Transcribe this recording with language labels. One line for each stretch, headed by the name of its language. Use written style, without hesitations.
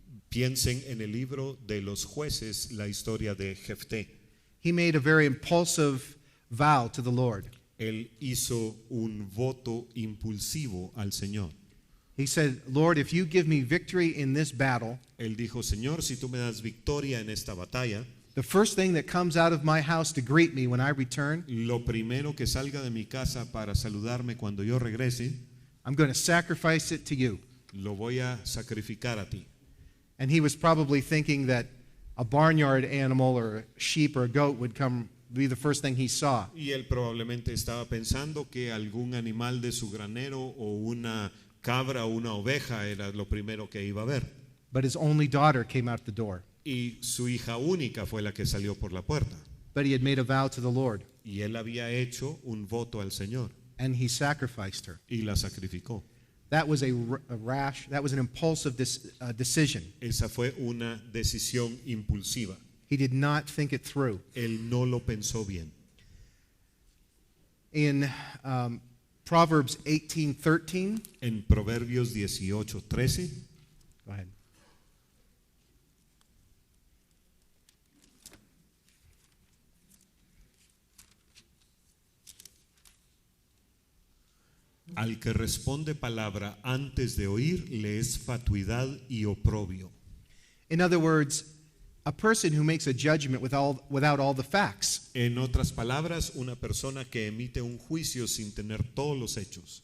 Spanish: Piensen en el libro de los jueces la historia de Jefté.
English: He made a very impulsive vow to the Lord.
Spanish: Él hizo un voto impulsivo al Señor.
English: He said, Lord, if you give me victory in this battle,
Spanish: Él dijo, Señor, si tú me das victoria en esta batalla,
English: the first thing that comes out of my house to greet me when I return,
Spanish: lo primero que salga de mi casa para saludarme cuando yo regrese,
English: I'm going to sacrifice it to you.
Spanish: lo voy a sacrificar a ti.
English: And he was probably thinking that a barnyard animal or a sheep or a goat would be the first thing he saw.
Spanish: Y él probablemente estaba pensando que algún animal de su granero o una cabra o una oveja era lo primero que iba a ver.
English: But his only daughter came out the door.
Spanish: Y su hija única fue la que salió por la puerta.
English: But he had made a vow to the Lord,
Spanish: Y él había hecho un voto al Señor
English: and he sacrificed her.
Spanish: y la sacrificó.
English: That was a rash, that was an impulsive decision.
Spanish: Esa fue una decisión impulsiva.
English: He did not think it through.
Spanish: Él no lo pensó bien.
English: In Proverbs 18:13,
Spanish: En Proverbios 18:13,
English: go ahead.
Spanish: al que responde palabra antes de oír, le es fatuidad y oprobio.
English: In other words, a person who makes a judgment without all the facts,
Spanish: En otras palabras, una persona que emite un juicio sin tener todos los hechos